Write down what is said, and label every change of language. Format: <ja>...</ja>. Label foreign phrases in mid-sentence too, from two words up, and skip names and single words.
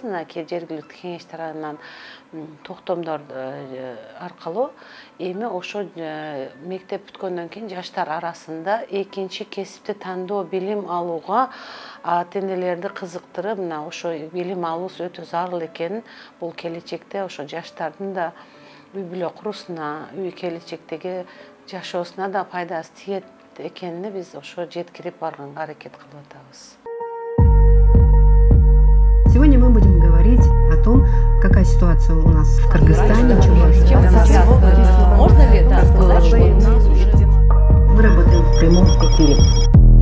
<ky>Мына жергиликтүү кеңеш тарабынан токтомдор аркылуу эми ошо мектеп бүткөндөн кийин жаштар арасында экинчи кесипти тандоо билим алууга ата-энелерди кызыктырып, мына ошо билим алуусу өтө зарыл экенин, бул келечекте ошо жаштардын да үй бүлө курусуна, үй келечектеги жашоосуна да пайдасы тиет экенине биз ошо жеткирип барганга аракет кылып атабыз.</ky> <ru>Сегодня мы будем говорить о том, какая ситуация у нас в Кыргызстане. Можно ли это сказать, что у нас уже... Мы работаем в прямом эфире.</ru>